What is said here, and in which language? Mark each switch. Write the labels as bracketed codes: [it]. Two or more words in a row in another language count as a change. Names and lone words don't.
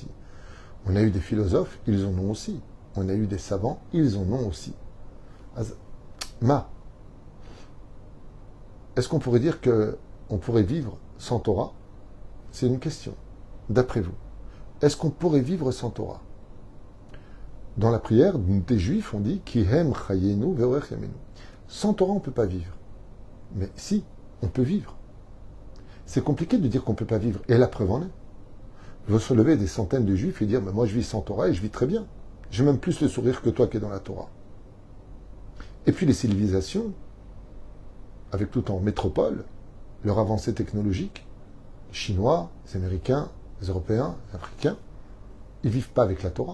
[fr] On a eu des philosophes, ils en ont aussi. On a eu des savants, ils en ont aussi. Est-ce qu'on pourrait dire qu'on pourrait vivre sans Torah? C'est une question. D'après vous, est-ce qu'on pourrait vivre sans Torah? Dans la prière des Juifs, on dit [he] כי הם חיינו ואורך ימינו. [fr] Sans Torah, on ne peut pas vivre. Mais si, on peut vivre. C'est compliqué de dire qu'on ne peut pas vivre. Et la preuve en est. Il va se lever des centaines de Juifs et dire: moi, je vis sans Torah et je vis très bien. J'ai même plus le sourire que toi qui es dans la Torah. Et puis les civilisations, avec tout en métropole, leur avancée technologique, les Chinois, les Américains, les Européens, les Africains, ils ne vivent pas avec la Torah.